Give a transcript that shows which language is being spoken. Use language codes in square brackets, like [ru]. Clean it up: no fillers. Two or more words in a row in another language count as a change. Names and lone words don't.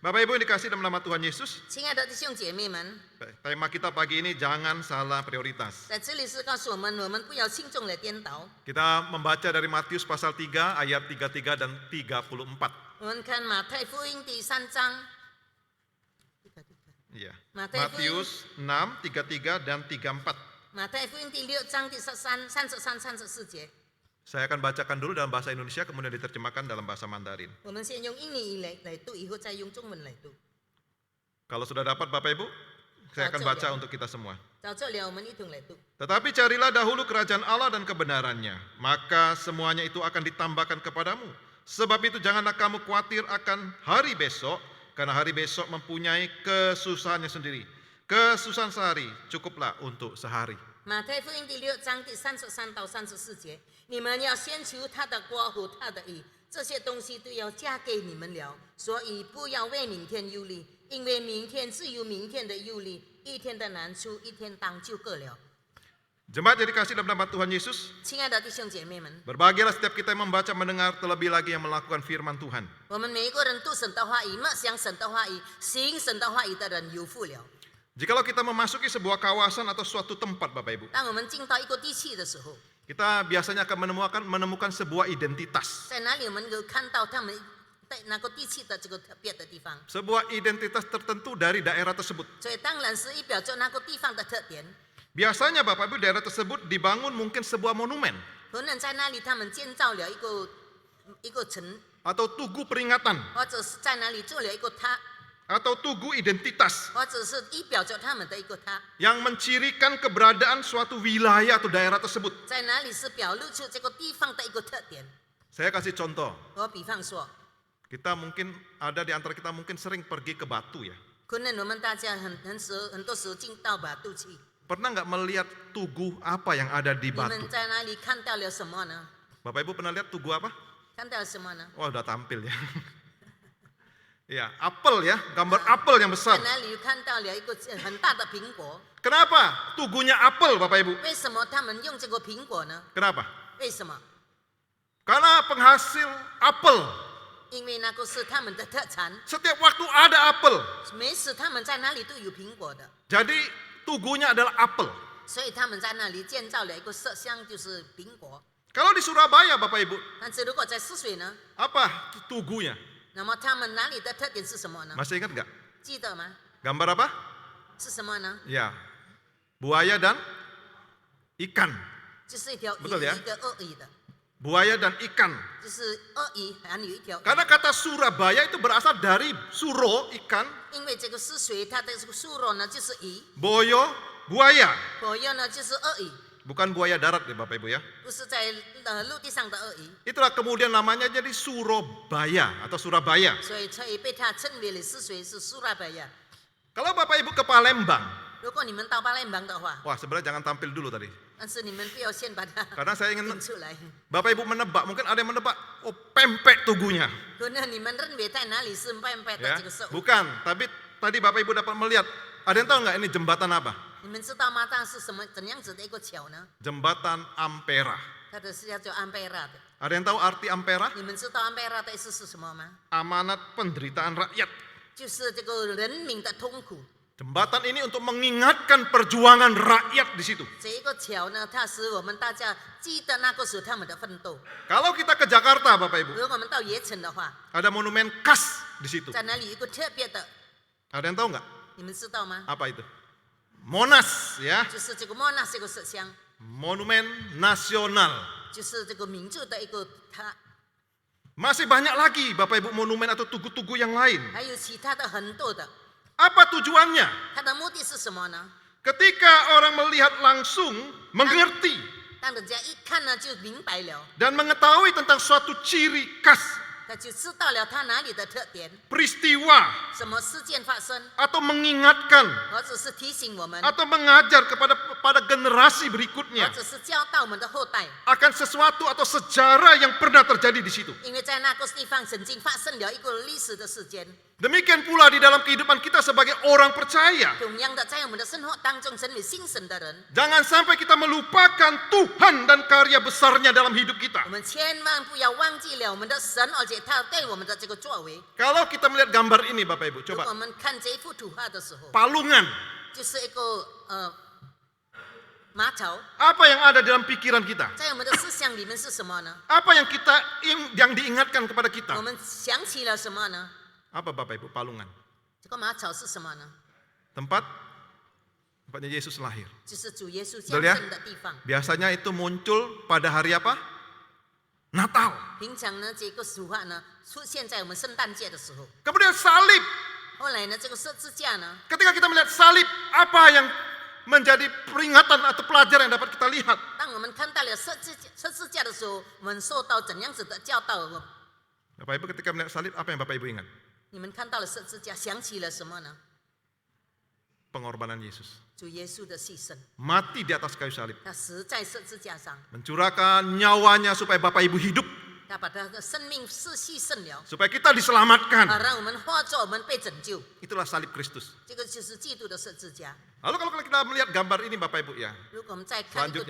[id] Bapak Ibu yang dikasihi dalam nama Tuhan Yesus, [zh] 亲爱的弟兄姐妹们， [id] tema kita pagi ini jangan salah prioritas. [zh] 在这里是告诉我们不要轻重的颠倒。 [id] Kita membaca dari Matius pasal 3 ayat 33 dan 34. [zh] 我们看马太福音第3章， [id] Iya. Matius Matius 6, 33 dan 34. [zh] 马太福音第6章第33、34节。 [id] Saya akan bacakan dulu dalam bahasa Indonesia, kemudian diterjemahkan dalam bahasa Mandarin. [zh] 我们先用印尼语来读，以后再用中文来读。 [id] Kalau sudah dapat Bapak Ibu, saya akan baca untuk kita semua. [zh] 到这里，我们一同来读。 [id] Tetapi carilah dahulu kerajaan Allah dan kebenarannya, maka semuanya itu akan ditambahkan kepadamu. Sebab itu janganlah kamu khawatir akan hari besok, karena hari besok mempunyai kesusahannya sendiri. Kesusahan sehari cukuplah untuk sehari. [zh] 马太福音第6章第33到34节，你们要先求他的国和他的义，这些东西都要加给你们了。所以不要为明天忧虑，因为明天自有明天的忧虑，一天的难处一天当就够了。 [id] Jemaat yang dikasihi dalam nama Tuhan Yesus, [zh] 亲爱的弟兄姐妹们， [id] berbahagialah setiap kita yang membaca, mendengar, terlebih lagi yang melakukan firman Tuhan. [zh] 我们每一个人读神的话语，默想神的话语，行神的话语的人有福了。 [id] Jikalau kita memasuki sebuah kawasan atau suatu tempat, Bapak Ibu, [zh] 当我们进到一个地区的时候， [id] kita biasanya akan menemukan sebuah identitas. [zh] 在哪里我们有看到他们在那个地区的这个特别的地方？ [id] Sebuah identitas tertentu dari daerah tersebut. [zh] 所以当然是代表着那个地方的特点。 [id] Biasanya Bapak Ibu, daerah tersebut dibangun mungkin sebuah monumen [zh] 可能在那里他们建造了一个城， [id] atau tugu peringatan [zh] 或者是在那里做了一个塔， [id] atau tugu identitas [zh] 或者是代表着他们的一个塔， [id] yang mencirikan keberadaan suatu wilayah atau daerah tersebut. [zh] 在哪里是表露出这个地方的一个特点。 [id] Saya kasih contoh. [zh] 我比方说， [id] Kita mungkin ada di antara kita mungkin sering pergi ke Batu ya. [zh] 可能我们大家很多时候进到马肚去， [id] Pernah nggak melihat tugu apa yang ada di [zh] 你们 [id] Batu? [zh] 在那里看到了什么呢？ [id] Bapak Ibu pernah lihat tugu apa? [zh] 看到了什么呢？ [id] Wah, udah tampil ya. Ya, apel ya, gambar apel yang [zh] 在 [id] besar. [zh] 那里看到了一个很大的苹果。 [id] Kenapa tugunya apel, Bapak Ibu? [zh] 为什么他们用这个苹果呢？ [id] Kenapa? [zh] 为什么？ [id] Karena penghasil apel. [zh] 因为那个是他们的特产， [id] Setiap waktu ada apel. [zh] 每次他们在那里都有苹果的。 [id] Jadi tugunya adalah apel. [zh] 所以他们在那里建造了一个色箱，就是苹果。 [id] Kalau di Surabaya, Bapak Ibu, [zh] 但是如果在泗水呢， [id] apa tugunya? [zh] 那么他们哪里的特点是什么呢？ [id] Masih ingat nggak? [zh] 记得吗？ [id] Gambar apa? [zh] 是什么呢？ [id] Ya, buaya dan ikan. [zh] 就是一条鱼， [id] Betul ya? [zh] 一个鳄鱼的， [id] Buaya dan ikan. [zh] 就是鳄鱼，还有一条鱼。 [id] Karena kata Surabaya itu berasal dari suro, ikan, [zh] 因为这个泗水，它的这个树肉呢就是鱼， [id] boyo, buaya. [zh] 火药呢就是鳄鱼， [id] Bukan buaya darat ya Bapak Ibu ya. [zh] 不是在陆地上的鳄鱼， [id] Itulah kemudian namanya jadi Surabaya atau Surabaya. [zh] 所以被它称为了泗水是苏拉白亚。 [id] Kalau Bapak Ibu ke Palembang, [zh] 如果你们到巴莱芒的话， [id] wah sebenarnya jangan tampil dulu tadi. [zh] 但是你们不要先把它 [id] Karena saya ingin [zh] 定出来。 [id] Bapak Ibu menebak, mungkin ada yang menebak, oh pempek tugunya. [zh] 可能你们认为在哪里是白白的 [id] Ya, [zh] 这个色？ [id] bukan, tapi tadi Bapak Ibu dapat melihat, ada yang tahu nggak ini jembatan apa? [zh] 你们知道吗？它是什么怎样子的一个桥呢？ [id] Jembatan Ampera. [zh] 它的是叫做安贝拉的。 [id] Ada yang tahu arti Ampera? [zh] 你们知道安贝拉的意思是什么吗？ [id] Amanat penderitaan rakyat. [zh] 就是这个人民的痛苦。 [id] Jembatan ini untuk mengingatkan perjuangan rakyat di situ. [zh] 这一个桥呢，它使我们大家记得那个时候他们的奋斗。 [id] Kalau kita ke Jakarta, Bapak Ibu, [zh] 如果我们到盐城的话， [id] ada monumen khas di situ. [zh] 在那里有一个特别的， [id] Ada yang tahu nggak? [zh] 你们知道吗？ [id] Apa itu? Monas ya, [zh] 就是这个莫纳这个石像， [id] monumen nasional. [zh] 就是这个民族的一个它， [id] Masih banyak lagi Bapak Ibu monumen atau tugu-tugu yang lain. [zh] 还有其他的很多的。 [id] Apa tujuannya? [zh] 它的目的是什么呢？ [id] Ketika orang melihat langsung, mengerti [zh] 当人家一看呢，就明白了， [id] dan mengetahui tentang suatu ciri khas [zh] 他就知道了他哪里的特点， [id] peristiwa [zh] 什么事件发生， [id] atau mengingatkan [zh] 或者是提醒我们， [id] atau mengajar kepada generasi [zh] 或 [id] berikutnya [zh] 者是教导我们的后代。 [id] akan sesuatu atau sejarah yang pernah terjadi di situ. [zh] 因为在那个地方曾经发生了一个历史的事件， [id] Demikian pula di dalam kehidupan kita sebagai orang percaya. [zh] 同样的，在我们的生活当中，成为信神的人， [id] Jangan sampai kita melupakan Tuhan dan karya besarnya dalam hidup kita. [zh] 我们千万不要忘记了我们的神，而且他对我们的这个作为。 [id] Kalau kita melihat gambar ini Bapak Ibu, [zh] 如果 [id] coba [zh] 我们看这幅图画的时候， [id] palungan. [zh] 就是一个马槽， [id] Apa yang ada dalam pikiran kita? [zh] 在我们的思想里面是什么呢？ [id] Apa yang diingatkan kepada [zh] 我 [id] kita? [zh] 们想起了什么呢？ [id] Apa Bapak Ibu palungan? [zh] 这个马槽是什么呢？ [id] Tempatnya Yesus lahir. [zh] 就是主耶稣降 [id] Betul ya? [zh] 生的地方。 [id] Biasanya itu muncul pada hari apa? Natal. [zh] 平常呢，这个图画呢出现在我们圣诞节的时候。 [id] Kemudian salib. [zh] 后来呢，这个十字架呢， [id] Ketika kita melihat salib, apa yang menjadi peringatan atau pelajaran yang dapat kita lihat? [zh] 当我们看到了十字架的时候，我们受到怎样子的教导？ [id] Bapak Ibu ketika melihat salib, apa yang Bapak Ibu ingat? [zh] 你们看到了十字架，想起了什么呢？ [id] Pengorbanan Yesus. [zh] 主耶稣的牺牲， [id] Mati di atas kayu salib. [zh] 他死在十字架上， [id] Mencurahkan nyawanya supaya Bapak Ibu hidup. [zh] 他把他的生命是牺牲了， [id] Supaya kita diselamatkan. [zh] 让我们化作我们被拯救。 [id] Itulah salib Kristus. [zh] 这个就是基督的十字架。 [id] Lalu kalau kita melihat gambar ini Bapak Ibu ya. [zh] 如果我们再看一个